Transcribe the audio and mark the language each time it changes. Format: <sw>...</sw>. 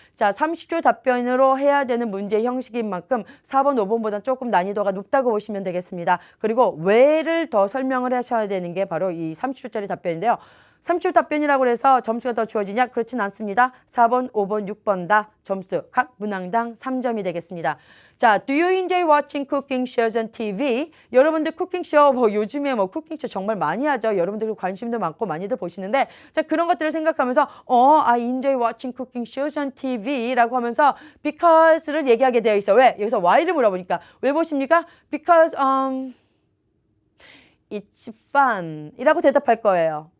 <ko>자, 30초 답변으로 해야 되는 문제 형식인 만큼 4번, 5번보다 조금 난이도가 높다고 보시면 되겠습니다. 그리고 왜를 더 설명을 하셔야 되는 게 바로 이 30초짜리 답변인데요. 30초 답변이라고 해서 점수가 더 주어지냐? 그렇진 않습니다. 4번, 5번, 6번 다 점수 각 문항당 3점이 되겠습니다.</ko> <en>자, do you enjoy watching cooking shows on TV?</en> <ko>여러분들 쿠킹쇼 요즘에 쿠킹쇼 정말 많이 하죠. 여러분들 관심도 많고 많이들 보시는데 자, 그런 것들을 생각하면서</ko> <en>I enjoy watching cooking shows on TV</en> <ko>라고 하면서 because를 얘기하게 되어 있어. 왜? 여기서 why를 물어보니까 왜 보십니까?</ko> <en>Because It's fun</en> <ko>이라고 대답할 거예요.</ko>